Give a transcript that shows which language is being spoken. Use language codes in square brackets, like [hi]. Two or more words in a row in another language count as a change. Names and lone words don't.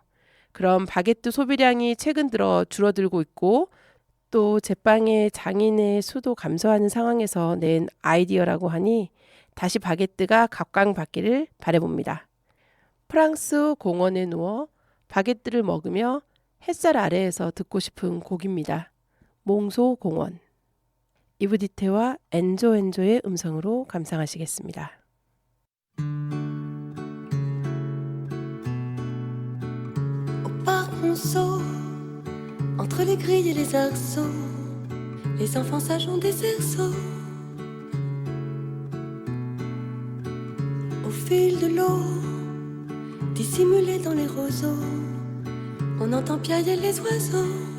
[ko] 그럼 바게트 소비량이 최근 들어 줄어들고 있고, 또 제빵의 장인의 수도 감소하는 상황에서 낸 아이디어라고 하니 다시 바게트가 각광받기를 바라봅니다. 프랑스 공원에 누워 바게트를 먹으며 햇살 아래에서 듣고 싶은 곡입니다. 몽소 공원. 이브디테와 엔조의 음성으로 감상하시겠습니다. [fr] Au parc Monceau, entre les grilles et les arceaux, les enfants sages ont des cerceaux. Au fil de l'eau, dissimulés dans les roseaux, on entend piailler les oiseaux.